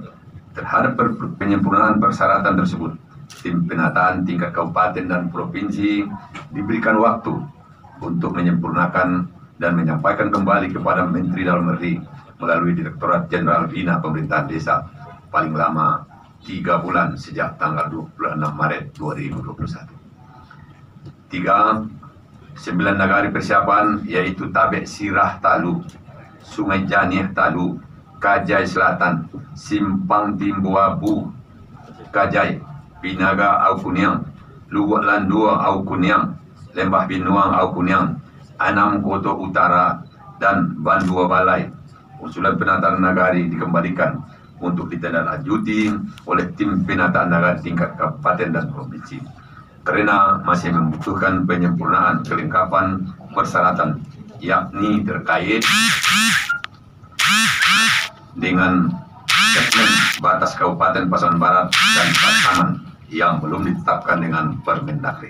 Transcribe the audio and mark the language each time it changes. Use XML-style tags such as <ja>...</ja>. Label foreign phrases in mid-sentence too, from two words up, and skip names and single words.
<id>Terhadap penyempurnaan persyaratan tersebut, tim penataan tingkat kabupaten dan provinsi diberikan waktu untuk menyempurnakan dan menyampaikan kembali kepada Menteri Dalam Negeri melalui Direktorat Jenderal Bina Pemerintahan Desa paling lama 3 bulan sejak tanggal 26 Maret 2021. 3. 9 nagari persiapan yaitu Tabek Sirah Talu, Sungai Janih Talu, Kajai Selatan, Simpang Timbuabu Kajai, Pinaga Au Kuniang, Luwak Landua Au Kuniang, Lembah Binuang Au Kuniang, Anam Koto Utara, dan Bandua Balai. Usulan penataan nagari dikembalikan untuk ditindaklanjuti oleh tim penataan nagari tingkat kabupaten dan provinsi karena masih membutuhkan penyempurnaan kelengkapan persyaratan, yakni terkait dengan segmen batas Kabupaten Pasaman Barat dan Pasaman yang belum ditetapkan dengan Permendagri.</id>